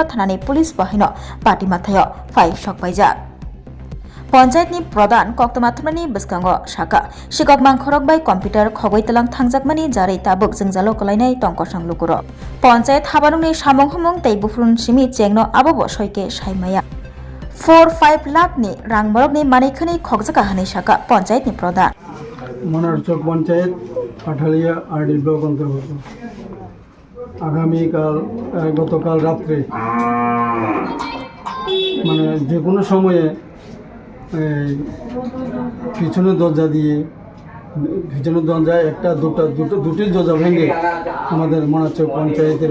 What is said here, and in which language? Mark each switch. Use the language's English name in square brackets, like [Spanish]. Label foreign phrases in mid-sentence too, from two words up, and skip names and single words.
[Kok Borok] thanani police bahino party mathayo phai sokbaijak Panchayat ni pradhan koktoma thumani biskango saka Shikok Mangkhorok bai computer khogoi telang thangjakmani jarai tabuk jengjalo kolainai tongkosang lukuro Panchayat habanungni samung humung tei bufrun simi chengno abobo soike saimaya 4-5 lakh ni rangmorok ni manikhani khogjaka hani saka Panchayat ni pradhan [Bangla] Monarchok Panchayat Kathalia RD block অন্তর্গত আগামীকাল গতকাল রাত্রে মানে যে কোনো সময়ে পিছনের দরজায় একটা দুটি দরজা ভেঙে আমাদের মনাচক পঞ্চায়েতের